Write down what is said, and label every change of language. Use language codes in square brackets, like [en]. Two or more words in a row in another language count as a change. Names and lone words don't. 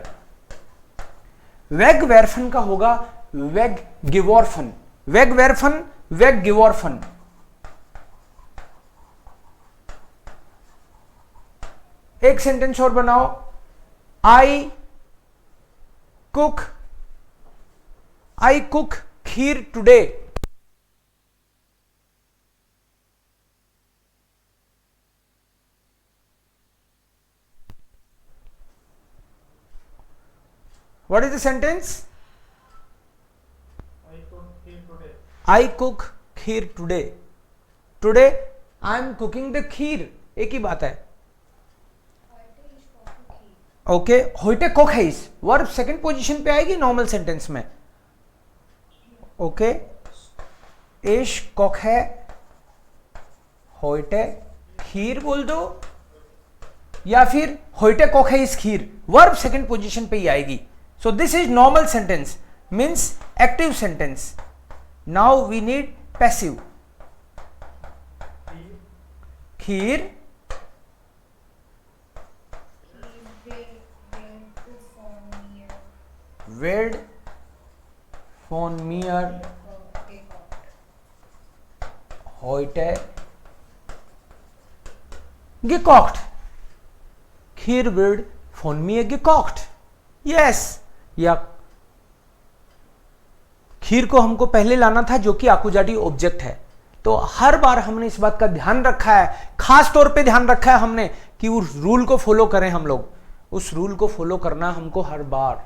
[hi] वेगवेर्फन का होगा वेगगिवर्फन, [de] wegwerfen weggeworfen. [hi] एक सेंटेंस और बनाओ, [en] I cook kheer today. What is the sentence? I cook kheer today. Today I am cooking the kheer. [hi] एक ही बात है। ओके, [de] heute koche ich, [en] verb second position [hi] पे आएगी [en] normal sentence [hi] में। ओके, [de] ich koche heute [hi] खीर बोल दो, या फिर [de] heute koche ich [hi] खीर, [en] verb second position [hi] पे ही आएगी। [en] So this is normal sentence, means active sentence. Now we need passive. [de] Kheer werd von mir heute gekocht. Kheer wird von mir gekocht. [en] Yes. [hi] या खीर को हमको पहले लाना था जो कि [de] Akkusativ Objekt [hi] है। तो हर बार हमने इस बात का ध्यान रखा है, खास तौर पे ध्यान रखा है हमने कि उस रूल को फॉलो करें हम लोग, उस रूल को फॉलो करना हमको हर बार।